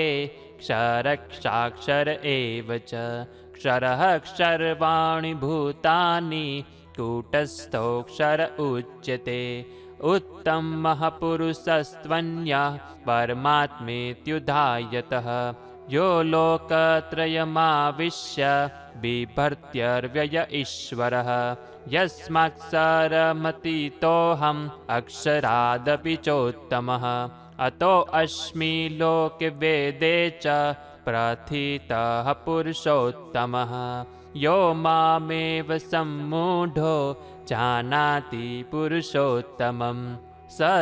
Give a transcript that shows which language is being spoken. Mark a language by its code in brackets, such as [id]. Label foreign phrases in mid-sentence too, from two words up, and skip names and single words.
[sa] ક્ષરક્ષાક્ષર એવ ચ ક્ષરઃ ક્ષરવાણિ ભૂતાનિ કૂટસ્થોક્ષર ઉચ્યતે ઉત્તમઃ પુરુષસ્ત્વન્યઃ પરમાત્મેત્યુધાયતઃ યો લોકત્રયમાવિશ્ય बिभर्त्यर्व्यय ईश्वरः यस्माक्षरमतीतोऽहम् अक्षरादपि चोत्तमः अतो अस्मि लोके वेदे च प्रथितः पुरुषोत्तमः यो मामेव सम्मूढो जानाति पुरुषोत्तमम् स